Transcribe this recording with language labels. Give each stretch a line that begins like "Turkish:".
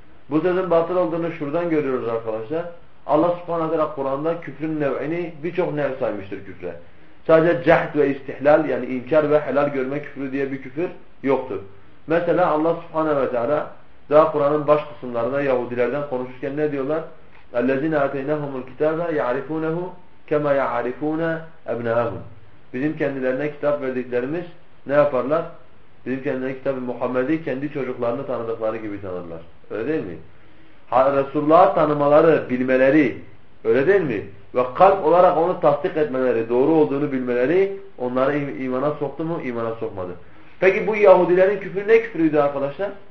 Turkish: Bu sözün batıl olduğunu şuradan görüyoruz arkadaşlar. Allah subhanahu aleyhi ve sellem Kur'an'da küfrün nev'ini birçok nev saymıştır küfre. Sadece cehd ve istihlal yani inkar ve helal görme küfrü diye bir küfür yoktur. Mesela Allah subhanahu ve teala daha Kur'an'ın baş kısımlarında Yahudilerden konuşurken ne diyorlar?
Arabic: اَلَّذِينَ اَتَيْنَهُمُ الْكِتَابَ يَعْرِفُونَهُ كَمَا يَعْرِفُونَ اَبْنَاهُمْ
Turkish: Bizim kendilerine kitap verdiklerimiz ne yaparlar? Bizim kendilerine kitabı Muhammed'i kendi çocuklarını tanıdıkları gibi tanırlar. Öyle değil mi? Resulullah'ı tanımaları, bilmeleri öyle değil mi? Ve kalp olarak onu tasdik etmeleri, doğru olduğunu bilmeleri onları imana soktu mu? İmana sokmadı. Peki bu Yahudilerin küfrü ne küfrüydü arkadaşlar?